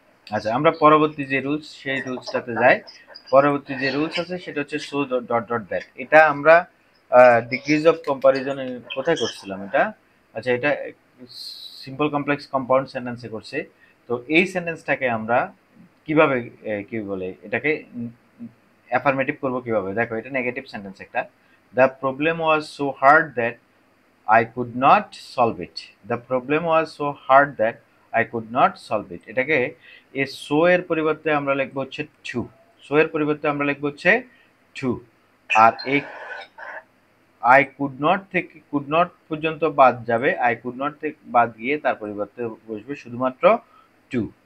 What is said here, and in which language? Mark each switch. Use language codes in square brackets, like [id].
[bn] আচ্ছা আমরা পরবর্তী যে রুলস সেই রুলসটাতে যাই পরবর্তী যে রুলস আছে সেটা হচ্ছে সো ডট ডট দ্যাট এটা আমরা ডিগ্রিজ অফ কম্পারিজন কোথায় করছিলাম এটা আচ্ছা এটা সিম্পল কমপ্লেক্স কম্পাউন্ড সেন্টেন্সে করছে তো এই সেন্টেন্সটাকে আমরা কিভাবে কি বলে এটাকে অ্যাফার্মেটিভ করবো কিভাবে দেখো এটা নেগেটিভ সেন্টেন্স একটা [en] The problem was so hard that I could not solve it. The problem was so hard that I could not solve it. [bn] এটাকে এই so এর পরিবর্তে আমরা লিখবো হচ্ছে to. So এর পরিবর্তে আমরা লিখবো হচ্ছে to. আর এই [en] I could not [bn] থেকে could not পর্যন্ত বাদ যাবে I could not থেকে বাদ গিয়ে তার পরিবর্তে বসবে শুধুমাত্র to.